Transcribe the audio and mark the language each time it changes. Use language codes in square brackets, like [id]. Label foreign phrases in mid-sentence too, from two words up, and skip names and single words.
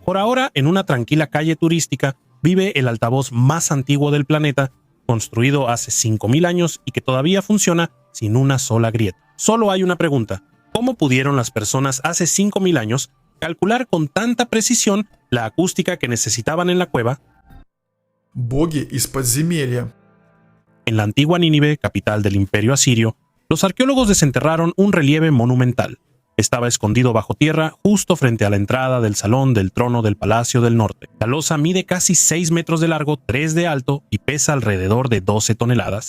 [es] Por ahora, en una tranquila calle turística, vive el altavoz más antiguo del planeta, construido hace 5.000 años y que todavía funciona sin una sola grieta. Solo hay una pregunta. ¿Cómo pudieron las personas hace 5.000 años calcular con tanta precisión la acústica que necesitaban en la cueva? [ru] Боги из подземелья. [es] En la antigua Nínive, capital del Imperio Asirio, los arqueólogos desenterraron un relieve monumental. Estaba escondido bajo tierra justo frente a la entrada del salón del trono del Palacio del Norte. La losa mide casi 6 metros de largo, 3 de alto y pesa alrededor de 12 toneladas.